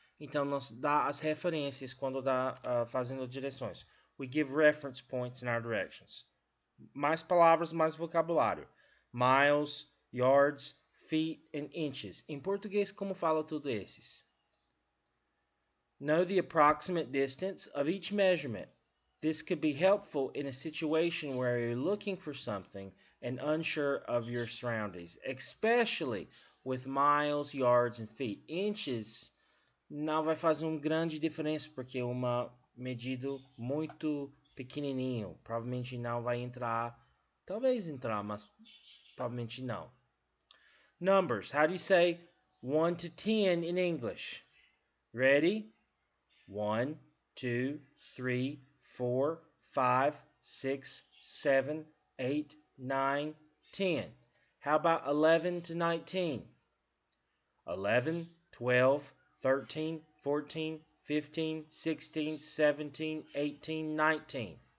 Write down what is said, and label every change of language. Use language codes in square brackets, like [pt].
[pt] Então, nós dá as referências quando dá fazendo direções. [en] We give reference points in our directions. [pt] Mais palavras, mais vocabulário. [en] Miles, yards, feet and inches. [pt] Em português, como fala tudo esses? [en] Know the approximate distance of each measurement. This could be helpful in a situation where you're looking for something and unsure of your surroundings, especially with miles, yards, and feet. [pt] Inches não vai fazer uma grande diferença porque é uma medida muito pequenininho. Provavelmente não vai entrar. Talvez entrar, mas provavelmente não. [en] Numbers. How do you say 1 to 10 in English? Ready? 1, 2, 3, 4, 5, 6, 7, 8, 9, 10. How about 11 to 19? 11, 12, 13, 14, 15, 16, 17, 18, 19.